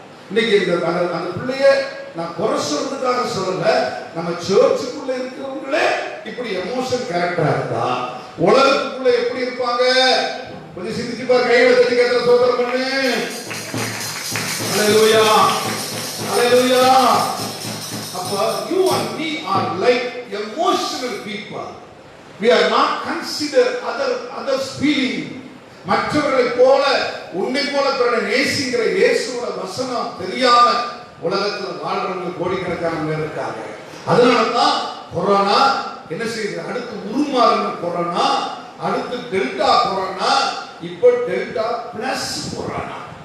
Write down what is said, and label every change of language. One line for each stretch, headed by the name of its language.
Tamil: இன்னைக்கு அந்த பிள்ளைய நான் குறை சொல்றதுக்காக சொல்லல, நம்ம சர்ச்சுக்குள்ள இருக்கிறவங்களே இப்படி எமோஷன் கேரக்டரா இருந்தா உலகத்துக்குள்ள எப்படி இருப்பாங்க? கொஞ்சம் சிந்திச்சு பாரு, கையில தட்டி கேட்ட சோதனை பண்ணு. அல்லேலூயா ஹalleluya.
English: அப்ப you and me are like emotional people. We are not consider others feeling.
Tamil: மற்றவர்களை போல உன்னை போல பிறரை நேசிக்கிற இயேசுவோட வசனம் தெரியாம உலகத்தில் வாழ்றவங்க கோடிக்கணக்கான பேர் இருக்காங்க. அதனால தான் கொரோனா என்ன செய்யுது, அடுத்து உருமாறின கொரோனா, அடுத்து டெல்டா கொரோனா, இப்போ டெல்டா பிளஸ் கொரோனா.